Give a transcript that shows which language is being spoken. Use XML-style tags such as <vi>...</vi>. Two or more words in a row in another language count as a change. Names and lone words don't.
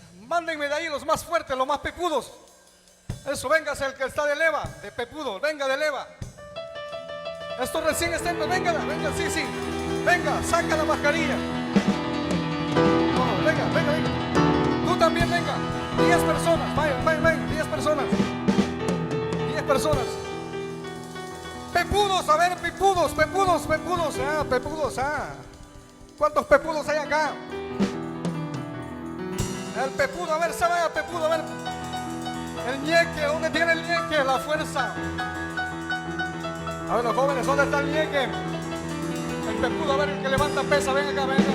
<es>Mándenme de ahí los más fuertes, los más pepudos. Eso, véngase el que está de leva, de pepudo, venga de leva. Esto recién está, venga, venga, sí, sí. Venga, saca la mascarilla. No, venga, venga, venga. Tú también, venga. 10 personas, vayan, vayan, vayan, 10 personas. 10 personas. Pepudos, a ver, pepudos, pepudos, pepudos, pepudos, ¿Cuántos pepudos hay acá? El pepudo, a ver, se vaya pepudo, a ver. El ñeque, ¿dónde tiene el ñeque? La fuerza. A ver, los jóvenes, ¿dónde está el ñeque? El pepudo, a ver, el que levanta pesa, venga acá, venga.</es>